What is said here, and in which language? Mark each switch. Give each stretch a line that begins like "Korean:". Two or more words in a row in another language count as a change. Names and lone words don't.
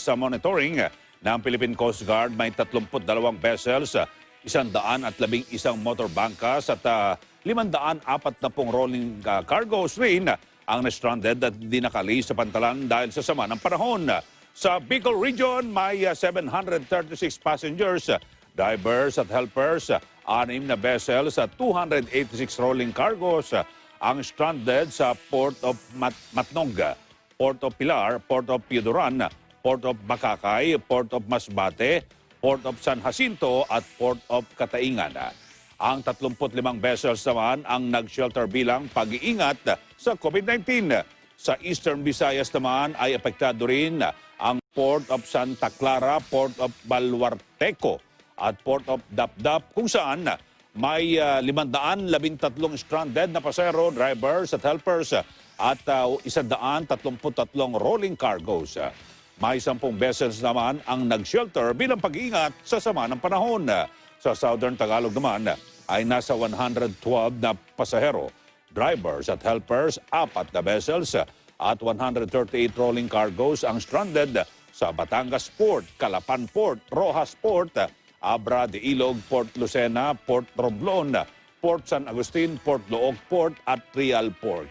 Filipino: Sa monitoring ng Philippine Coast Guard, may 32 vessels, 111
English: motor bangkas
Filipino: at 540
English: rolling cargos
Filipino: rin ang na-stranded at di nakali sa pantalan dahil sa sama ng panahon. Sa Bicol Region, may 736 passengers, divers at helpers, 6 na vessels at 286
English: rolling cargos
Filipino: ang stranded sa Port of Matnog, Port of Pilar, Port of Piuduran, Port of Bakakay, Port of Masbate, Port of San Jacinto at Port of Kataingan. Ang 35 vessels naman ang nag-shelter bilang pag-iingat sa COVID-19. Sa Eastern Visayas naman ay apektado rin ang Port of Santa Clara, Port of Baluarteco at Port of Dapdap kung saan may 513 stranded na pasahero, drivers at helpers at 133
English: rolling cargos.
Filipino: May 10 vessels naman ang nag-shelter bilang pag-iingat sa sama ng panahon. Sa Southern Tagalog naman ay nasa 112 na pasahero, drivers at helpers, 4 na vessels at 138
English: rolling cargos
Filipino: ang stranded sa Batangas Port, Calapan Port, Rojas Port, Abra de Ilog, Port Lucena, Port Romblon, Port San Agustin, Port Looc Port at Real Port.